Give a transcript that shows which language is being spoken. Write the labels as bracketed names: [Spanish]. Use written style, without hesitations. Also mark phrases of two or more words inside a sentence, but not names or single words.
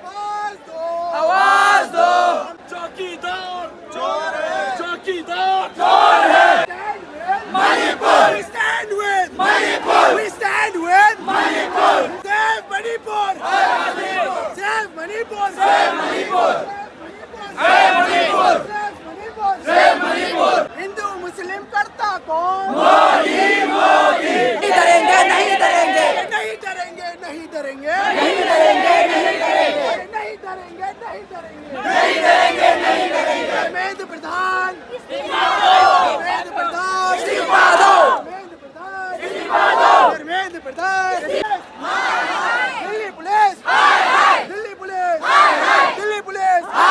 [Hindi] आवाज दो चौकीदार चोर है चौकीदार [English] Manipur! We stand with Manipur! We stand with Manipur! Save Manipur! Save Manipur! Save Manipur! Save Manipur! Save Manipur! [Hindi] हिंदू मुस्लिम करता कौन? मोदी मोदी! नहीं डरेंगे नहीं डरेंगे नहीं डरेंगे नहीं डरेंगे नहीं डरेंगे नहीं डरेंगे नहीं डरेंगे नहीं डरेंगे नहीं डरेंगे नहीं डरेंगे धर्मेंद्र प्रधान धर्मेंद्र प्रधान इस्तीफा दो धर्मेंद्र प्रधान दिल्ली पुलिस दिल्ली पुलिस दिल्ली पुलिस